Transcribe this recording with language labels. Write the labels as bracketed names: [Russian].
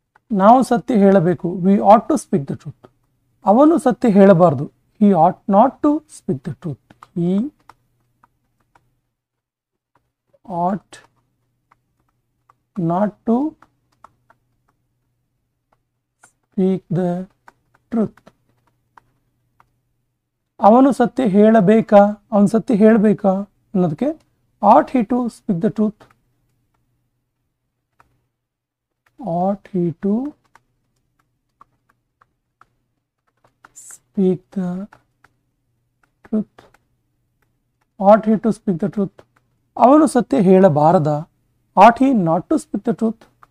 [Kannada] ನಾವು ಸತ್ಯ ಹೇಳಬೇಕು. [English] We ought to speak the truth. [Kannada] ಅವನು ಸತ್ಯ ಹೇಳಬಾರದು. [English] he ought not to speak the truth. he ought not to speak the truth. [Kannada] ಅವನು ಸತ್ಯ ಹೇಳಬೇಕಾ, ಅವನು ಸತ್ಯ ಹೇಳಬೇಕಾ ಅನ್ನೋದಕ್ಕೆ [English] ought he to speak the truth. ought he to speak the truth. ought he to speak the truth. [Kannada] ಅವನು ಸತ್ಯ ಹೇಳಬಾರದ. [English] ought he not to speak the truth.